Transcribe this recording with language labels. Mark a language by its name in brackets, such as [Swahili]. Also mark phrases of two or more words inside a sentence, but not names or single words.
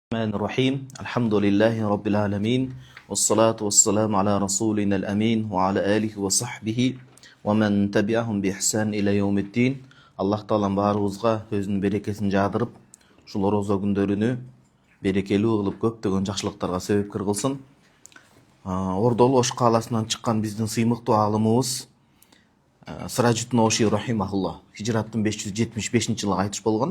[Arabic] الرحمن الرحيم الحمد لله رب العالمين والصلاة والسلام على رسولنا الأمين وعلى آله وصحبه ومن تبعهم بإحسان إلى يوم الدين. [Kyrgyz] Allah Taalam barыбызга өзүнүн берекесин жаадырып, ушул орозо күндөрүнү берекелүү кылып көптөгөн жакшылыктарга себепкер кылсын. Ордолу Ош кааласынан чыккан биздин сыймыктуу аалымыбыз Сыражиддин Оши рахимахулла хижраттын 575-жылы кайтыш болгон.